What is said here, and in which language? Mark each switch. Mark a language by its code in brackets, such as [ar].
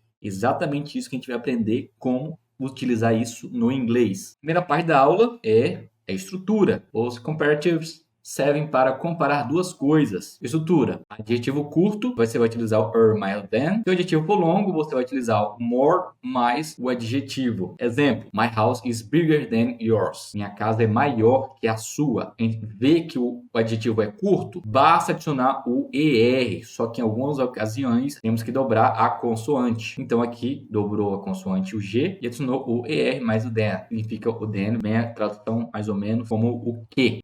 [pt] Exatamente isso que a gente vai aprender como utilizar isso no inglês. A primeira parte da aula é a estrutura. Os comparatives servem para comparar duas coisas. Estrutura. Adjetivo curto, você vai utilizar o er mais than. Se o adjetivo for longo, você vai utilizar o more mais o adjetivo. Exemplo: [en] My house is bigger than yours. [pt] Minha casa é maior que a sua. A gente vê que o adjetivo é curto, basta adicionar o er. Só que em algumas ocasiões temos que dobrar a consoante. Então aqui dobrou a consoante o G e adicionou o er mais o than. Significa o than, bem a tradução mais ou menos como o que.